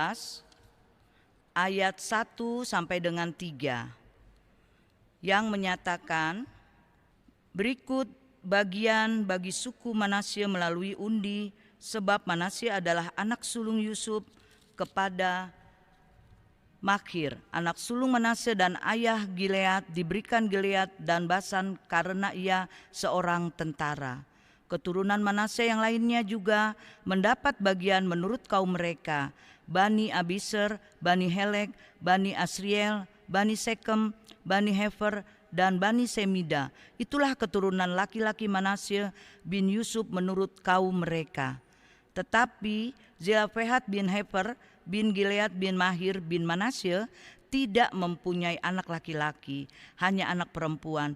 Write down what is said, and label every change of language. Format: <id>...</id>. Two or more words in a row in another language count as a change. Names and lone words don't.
<id>ayat 1 sampai dengan 3 yang menyatakan, berikut bagian bagi suku Manasye melalui undi, sebab Manasye adalah anak sulung Yusuf kepada Makhir, anak sulung Manasye, dan ayah Gilead diberikan Gilead dan Basan karena ia seorang tentara. Keturunan Manasye yang lainnya juga mendapat bagian menurut kaum mereka, Bani Abiser, Bani Helek, Bani Asriel, Bani Sekem, Bani Hefer, dan Bani Semida. Itulah keturunan laki-laki Manasye bin Yusuf menurut kaum mereka. Tetapi Zelofehad bin Hefer bin Gilead bin Mahir bin Manasye tidak mempunyai anak laki-laki, hanya anak perempuan.</id>